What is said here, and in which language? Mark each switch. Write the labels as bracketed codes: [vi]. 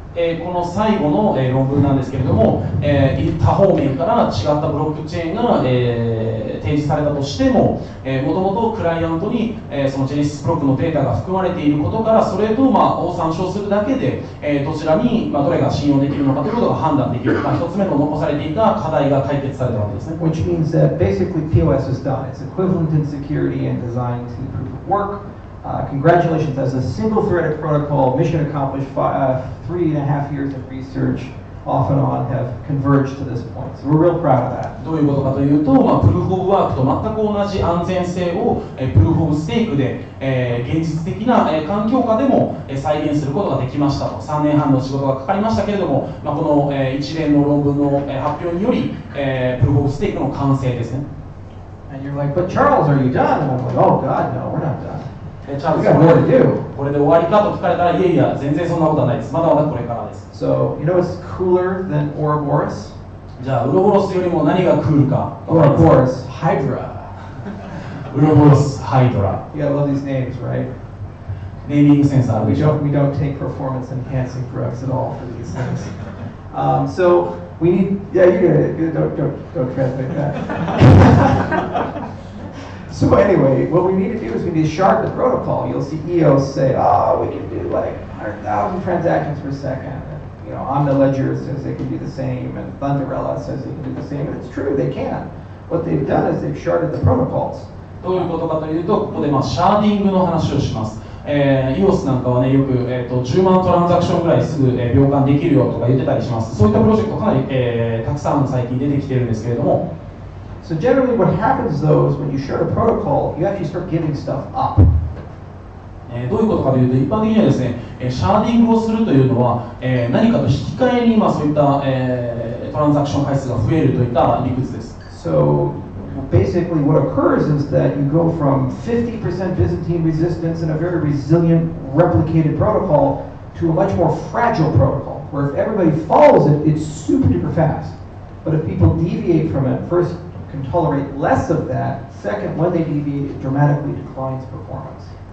[ja] この最後の、論文なんですけれども、他方面から違ったブロックチェーンが、提示されたとしても、もともとクライアントに、そのジェネシスブロックのデータが含まれていることからそれと、を参照するだけで、どちらに、どれが信用できるのかということが判断できる、一つ目の残されていた課題が解決されたわけですね。 [en] Which means that basically POS is done. It's equivalent in security and designed to proof of work. Congratulations, as a single-threaded protocol, mission accomplished. 3.5 years of research, off and on, have converged to this point. So we're real proud of that. [ja] どういうことかというと、プルーフオブワークと全く同じ安全性を、プルーフオブステークで、現実的な、環境下でも、再現することができましたと。 3年半の仕事がかかりましたけれども、この、一連の論文の、発表により、プルーフオブステークの完成ですね。 [en] And you're like, but Charles, are you done? And I'm like, oh God, no, we're not done. [ja] チャールズ、これで終わりかと聞かれたら、いやいや、全然そんなことはないです。まだまだこれからです。 [en] So, you know what's cooler than Ouroboros? [ja] じゃあ、ウロボロスよりも何がクールか。 [en] Ouroboros Hydra. [ja] ウロボロスハイドラ。 [en] You gotta love these names, right? [ja] ネーミングセンスあるでしょ。 [en] We don't take performance enhancing drugs at all for these things. So we need, yeah, you get it. Don't translate that. So anyway, what we need to do is we need to sharpen the protocol. You'll see EOS say, oh, we can do like 100,000 transactions per second. And, you know, Omni Ledger says they can do the same, and Thunderella says they can do the same, and it's true, they can. What they've done is they've sharded the protocols. [ja] どういうことかというと、ここでシャーディングの話をします。EOS なんかはね、よく、10万トランザクションぐらいすぐ、秒間できるよとか言ってたりします。そういったプロジェクトかなり、たくさん最近出てきてるんですけれども。 [en] So generally what happens though is when you share a protocol, you actually start giving stuff up. [ja] どういうことかというと、一般的にはですね、シャーディングをするというのは、何かと引き換えに、そういった、トランザクション回数が増えるといった理屈です。 [en] So basically what occurs is that you go from 50% Byzantine resistance and a very resilient replicated protocol to a much more fragile protocol, where if everybody follows it, it's super duper fast. But if people deviate from it, first can tolerate less of that, second, when they deviate, it dramatically declines performance.